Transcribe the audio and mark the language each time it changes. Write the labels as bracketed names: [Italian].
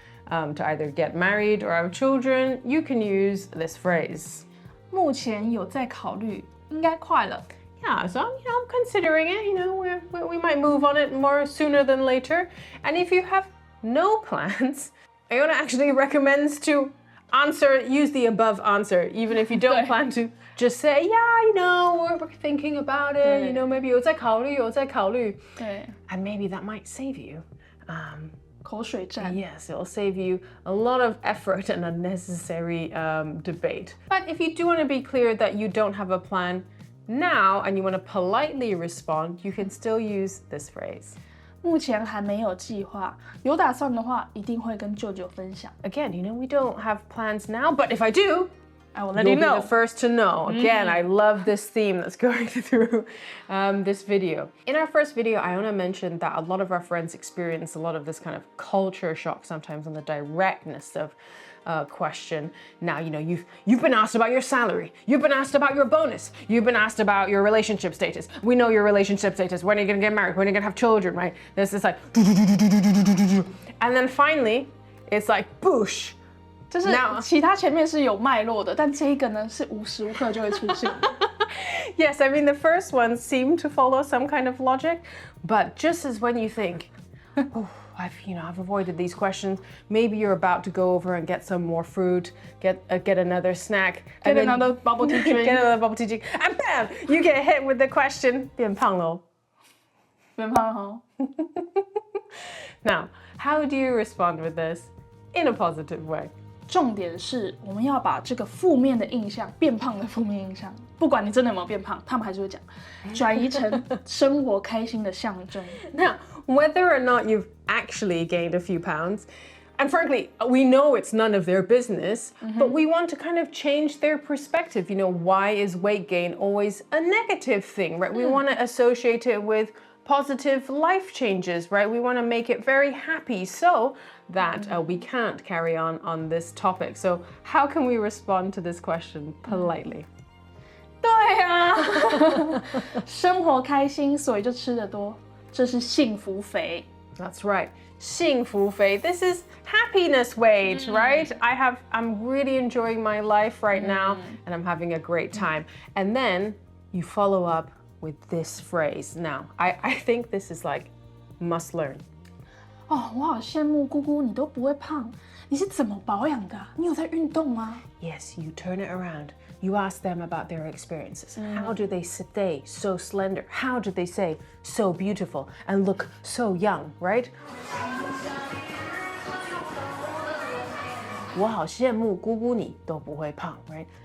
[English] to either get married or have children, you can use this phrase. [Chinese] 目前有在考虑，应该快了。 [English] Yeah, so I'm considering it. We might move on it more sooner than later. And if you have no plans, Iona actually recommends to use the above answer, even if you don't plan to. Just say, yeah, we're thinking about it. Maybe [Chinese] 有在考虑。对， [English] And maybe that might save you. [Chinese] 口水战。 [English] Yes, it'll save you a lot of effort and unnecessary debate. But if you do want to be clear that you don't have a plan now and you want to politely respond, you can still use this phrase. [Chinese] 目前还没有计划，有打算的话，一定会跟舅舅分享。 [English] Again, we don't have plans now, but if I do, I will let you'll you know. be the first to know. Again, I love this theme that's going through this video. In our first video, Iona mentioned that a lot of our friends experience a lot of this kind of culture shock sometimes on the directness of question. Now, you've been asked about your salary. You've been asked about your bonus. You've been asked about your relationship status. We know your relationship status. When are you going to get married? When are you going to have children, right? This is like, and then finally, it's like, boosh. [Chinese] 就是其他前面是有脉络的，但这一个呢是无时无刻就会出现。 [English] Yes, I mean the first ones seem to follow some kind of logic, but just as when you think, I've avoided these questions, maybe you're about to go over and get some more fruit, get another snack, Get another bubble tea drink. Get another bubble tea drink, and bam, you get hit with the question, [Chinese] 变胖了。变胖哦。 [English] Now, how do you respond with this in a positive way? [Chinese] 重点是我们要把这个负面的印象，变胖的负面印象，不管你真的有没有变胖，他们还是会讲，转移成生活开心的象征。 [English] Now, whether or not you've actually gained a few pounds, and frankly, we know it's none of their business, but we want to kind of change their perspective. Why is weight gain always a negative thing, right? We want to associate it with positive life changes, right? We want to make it very happy so that we can't carry on this topic. So how can we respond to this question politely? [Chinese] 对啊，生活开心，所以就吃得多，这是幸福肥。 [English] That's right. [Chinese] 幸福肥. [English] This is happiness weight, right? I'm really enjoying my life right now and I'm having a great time. And then you follow up with this phrase. Now, I think this is like must learn. [Chinese] 哦，我好羡慕姑姑，你都不会胖，你是怎么保养的啊？你有在运动吗？ [English] Yes, you turn it around. You ask them about their experiences. How do they stay so slender? How do they stay so beautiful and look so young, right? [Chinese] 我好羡慕姑姑你都不会胖, right?